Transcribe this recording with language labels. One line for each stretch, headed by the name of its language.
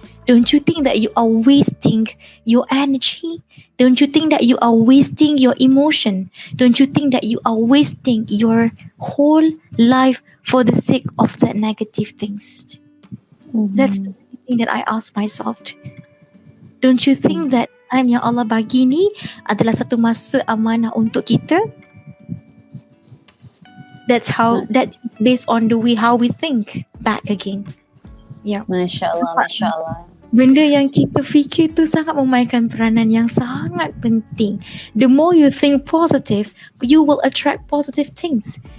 English: Don't you think that you are wasting your energy? Don't you think that you are wasting your emotion? Don't you think that you are wasting your whole life for the sake of that negative things? That's the thing that I ask myself. Don't you think that time
Malay: yang Allah bagi ni adalah satu masa amanah untuk kita?
English: That is based on the way how we think back again. Yeah.
Arabic: Masya Allah.
Malay: Benda yang kita fikir tu sangat memainkan peranan yang sangat penting.
English: The more you think positive, you will attract positive things.